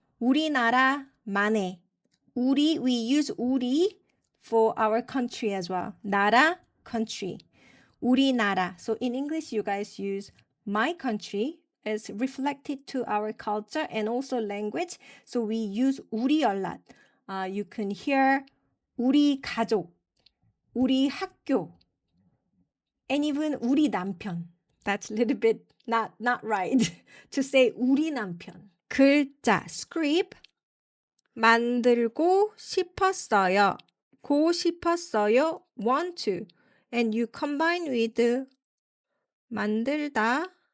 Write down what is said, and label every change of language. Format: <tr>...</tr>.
<ko>우리나라만의 우리,</ko> <en>we use 우리 for our country as well.</en> <ko>나라, country. 우리나라.</ko> <en>So in English, you guys use my country as reflected to our culture and also language. So we use 우리 a lot. You can hear 우리 가족, 우리 학교, and even 우리 남편. That's a little bit not right to say 우리 남편.</en> <ko>글자, script. 만들고 싶었어요. 고 싶었어요.</ko> <en>Want to. And you combine with 만들다.</en>